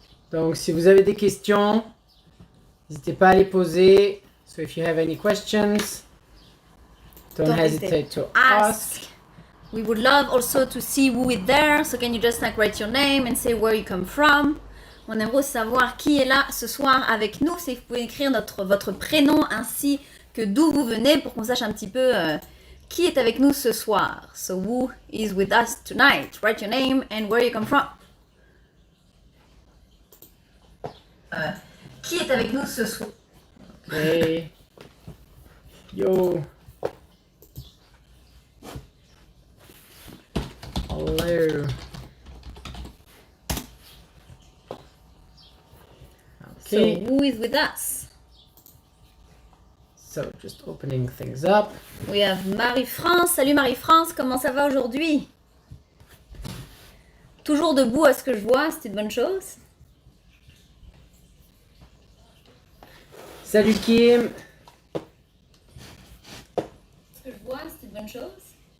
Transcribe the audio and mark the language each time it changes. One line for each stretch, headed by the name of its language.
French: Donc, si vous avez des questions, n'hésitez pas à les poser.
English: So, if you have any questions, don't hesitate to ask. We would love also to see who is there. So can you just write your name and say where you come from?
French: On aimerait savoir qui est là ce soir avec nous. Si vous pouvez écrire votre prénom ainsi que d'où vous venez pour qu'on sache un petit peu qui est avec nous ce soir.
English: So who is with us tonight? Write your name and where you come from.
French: Qui est avec nous ce soir? Hey. Yo.
English: Hello. Okay. So who is with us? So, just opening things up. We have Marie-France.
French: Salut Marie-France, comment ça va aujourd'hui? Toujours debout à ce que je vois, c'est une bonne chose. Salut Kim. Ce que je vois, c'est une bonne chose.